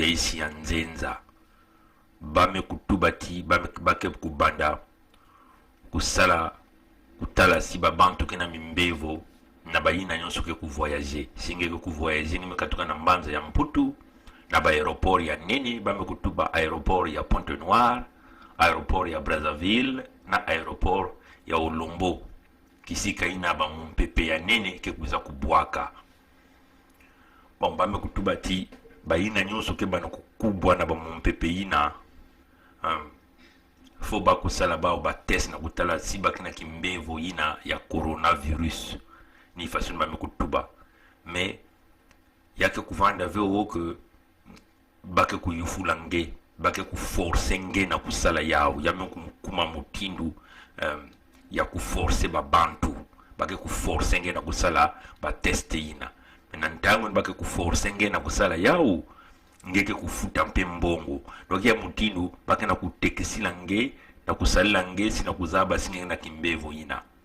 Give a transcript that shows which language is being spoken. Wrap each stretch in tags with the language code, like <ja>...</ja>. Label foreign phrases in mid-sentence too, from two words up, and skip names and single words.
<mkw>isi ya Nzenza bame kutubati bake kubanda kusala kutala si babantu kena mimbevo na bayina nyonso ke kuvoyager singe ke kuvoyager nime katuka na Mbanza ya Mputu na ba aéroport ya nene bame kutuba aéroport ya Pointe Noire, aéroport ya Brazzaville na aéroport ya Olombo kisika ina ba mumpepe ya nene ke kuza kubwaka bon bame kutubati bayina nyonso ke bana kukubwa na ba mumpepe ina fo ba kusala ba test na kutala si bakina kimbevo ina ya coronavirus ni façon ba mekutuba mais yake kuvanda veo que bake kuyufula nge bake kuforce nge na kusala yao ya kuma mutindu ya kuforce ba bantu bake kuforce nge na kusala ba test ina na ntango bake kuforce nge na kusala yao ngeke kufuta mpe mbongo donc ya mutindu bake na kutekesila nge na kusalila nge sina kuzaba singe na kimbevo ina</mkw>